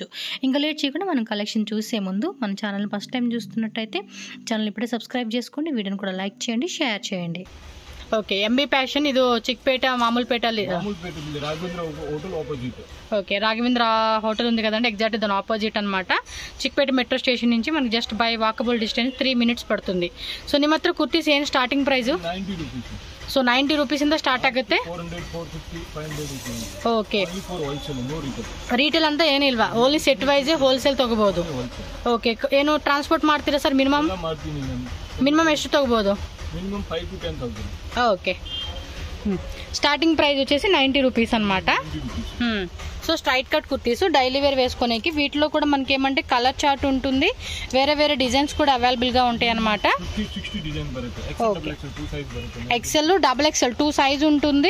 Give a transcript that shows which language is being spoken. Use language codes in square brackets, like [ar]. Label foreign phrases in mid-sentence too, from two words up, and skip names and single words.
[te] ఇంకా లేట్ చేయకుండా మనం కలెక్షన్ చూసే ముందు మన ఛానల్ [en] first time [te] చూస్తున్నట్టయితే ఛానల్ ఇప్పుడే సబ్స్క్రైబ్ చేసుకోండి. వీడియోని కూడా లైక్ చేయండి, షేర్ చేయండి. ఓకే, ఎంబీ ఫ్యాషన్ ఇది చిక్పేట మామూలుపేట ఓకే, రాఘవేంద్ర హోటల్ ఉంది కదండి, ఎగ్జాక్ట్ దాని ఆపోజిట్ అనమాట. చిక్పేట మెట్రో స్టేషన్ నుంచి మనకి [en] just by walkable distance 3 minutes [te] ಪಡ್ತುಂದಿ. [kn] ಸೊ ನಿಮ್ಮ ಹತ್ರ ಕುರ್ತೀಸ್ ಏನು [en] starting price? [kn] 90 ರೂಪೀಸ್. ಸೊ 90 ರೂಪೀಸಿಂದ ಸ್ಟಾರ್ಟ್ ಆಗುತ್ತೆ. 400, 450, 500. ಓಕೆ, ರೀಟೇಲ್ ಅಂತ ಏನಿಲ್ವಾ, [en] only set wise wholesale [kn] ತಗೋಬಹುದು. ಓಕೆ, ಏನು ಟ್ರಾನ್ಸ್ಪೋರ್ಟ್ ಮಾಡ್ತೀರಾ ಸರ್? ಮಿನಿಮಮ್ ಎಷ್ಟು ತಗೋಬಹುದು? [en] minimum 5 to 10,000. [te] ఓకే, [en] starting price [te] వచ్చేసి 90 రూపీస్ అనమాట. సో [en] straight cut kurtis daily wear [te] వేసుకునేకి వీటిలో కూడా మనకి ఏమంటే [en] colour chart [te] ఉంటుంది, వేరే వేరే డిజైన్స్ కూడా అవైలబుల్గా ఉంటాయి అనమాట. [en] XL, XXL 2 size ఉంటుంది.